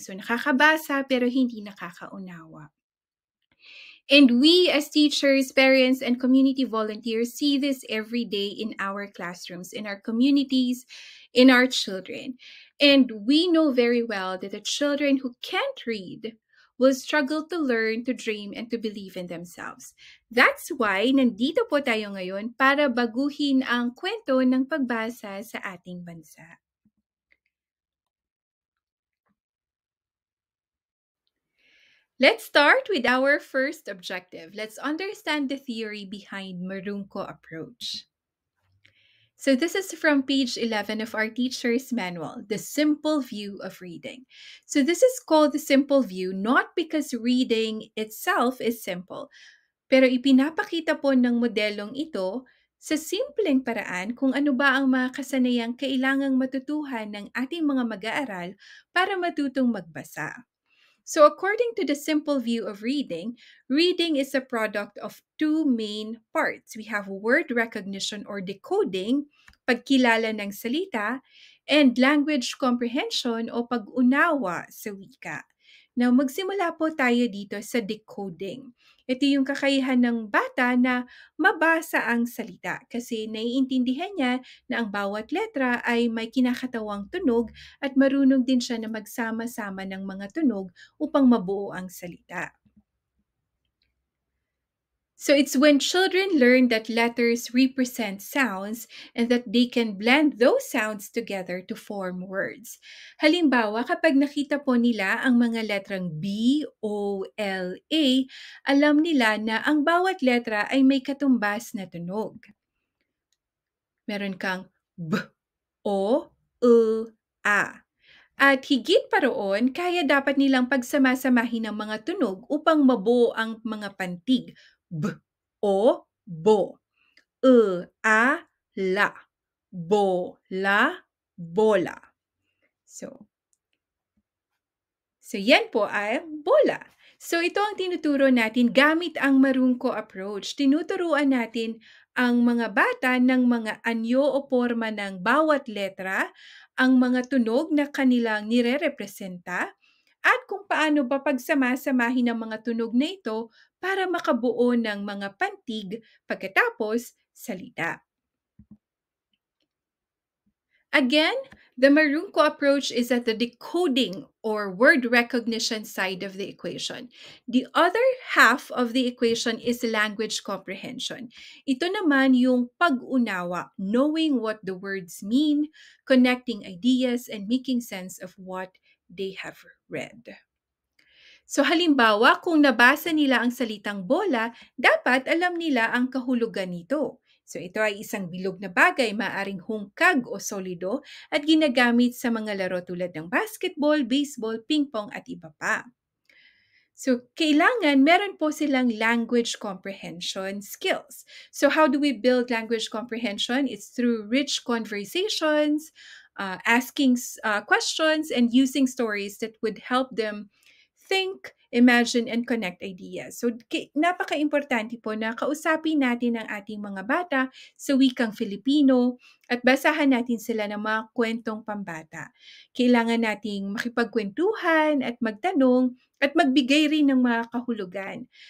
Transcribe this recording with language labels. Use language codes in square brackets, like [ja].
[tl] So nakakabasa, pero hindi nakakaunawa. [en] And we as teachers, parents, and community volunteers see this every day in our classrooms, in our communities, in our children. And we know very well that the children who can't read will struggle to learn, to dream, and to believe in themselves. That's why [tl] nandito po tayo ngayon para baguhin ang kwento ng pagbasa sa ating bansa. [en] Let's start with our first objective. Let's understand the theory behind Marunko approach. So this is from page 11 of our teacher's manual, The Simple View of Reading. So this is called the simple view not because reading itself is simple, [tl] pero ipinapakita po ng modelong ito sa simpleng paraan kung ano ba ang mga kasanayang kailangang matutuhan ng ating mga mag-aaral para matutong magbasa. [en] So according to the simple view of reading, reading is a product of two main parts. We have word recognition or decoding, [tl] pagkilala ng salita, [en] and language comprehension [tl] o pag-unawa sa wika. Now, magsimula po tayo dito sa decoding. Ito yung kakayahan ng bata na mabasa ang salita kasi naiintindihan niya na ang bawat letra ay may kinakatawang tunog at marunong din siya na magsama-sama ng mga tunog upang mabuo ang salita. [en] So it's when children learn that letters represent sounds and that they can blend those sounds together to form words. [tl] Halimbawa, kapag nakita po nila ang mga letrang B, O, L, A, alam nila na ang bawat letra ay may katumbas na tunog. Meron kang B, O, U, A. At higit pa roon, kaya dapat nilang pagsamasamahin ang mga tunog upang mabuo ang mga pantig. B, O, bo. A, la. Bo, la, bola. So yan po ay bola. So ito ang tinuturo natin gamit ang Marunko approach. Tinuturuan natin ang mga bata ng mga anyo o porma ng bawat letra, ang mga tunog na kanilang nire-representa, at kung paano ba pagsama-samahin ang mga tunog na ito para makabuo ng mga pantig pagkatapos salita. [en] Again, the Marunko approach is at the decoding or word recognition side of the equation. The other half of the equation is language comprehension. [tl] Ito naman yung pag-unawa, [en] knowing what the words mean, connecting ideas, and making sense of what they have read. [tl] So halimbawa, kung nabasa nila ang salitang bola, dapat alam nila ang kahulugan nito. So ito ay isang bilog na bagay, maaring hungkag o solido at ginagamit sa mga laro tulad ng basketball, baseball, ping-pong at iba pa. So, kailangan meron po silang language comprehension skills. [en] So, how do we build language comprehension? It's through rich conversations, asking questions, and using stories that would help them think, imagine, and connect ideas. [tl] So, napaka-importante po na kausapin natin ang ating mga bata sa wikang Filipino at basahan natin sila ng mga kwentong pambata. Kailangan nating makipagkwentuhan at magtanong at magbigay rin ng mga kahulugan.